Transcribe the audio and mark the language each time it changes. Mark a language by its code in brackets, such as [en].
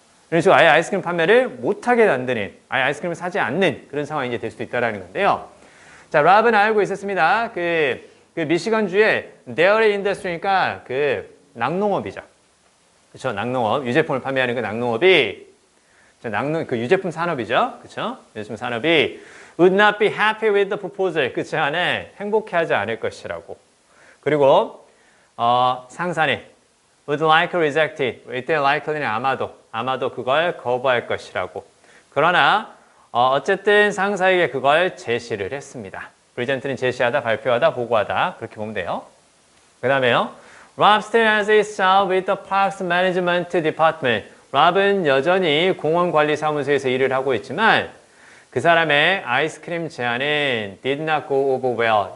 [ko] 이런 식으로 아예 아이스크림 판매를 못하게 만드는, 아예 아이스크림을 사지 않는 그런 상황이 이제 될 수도 있다는 건데요. 자, 랍은 알고 있었습니다. 그 미시건주의 데어리 인더스트리니까 그 낙농업이죠. 그렇죠? 낙농업, 유제품을 판매하는 그 낙농업이 그 유제품 산업이죠. 그렇죠? 유제품 산업이 [en] would not be happy with the proposal. [ko] 그 제안에 행복해하지 않을 것이라고. 그리고 상사는 [en] would likely reject it. [ko] 이때 likely는 아마도 그걸 거부할 것이라고. 그러나 어쨌든 상사에게 그걸 제시를 했습니다. present는 제시하다, 발표하다, 보고하다 그렇게 보면 돼요. 그 다음에요. [en] Rob still has his job with the Parks Management Department. [ko] 랍은 여전히 공원관리사무소에서 일을 하고 있지만 그 사람의 아이스크림 제안은 [en] did not go over well.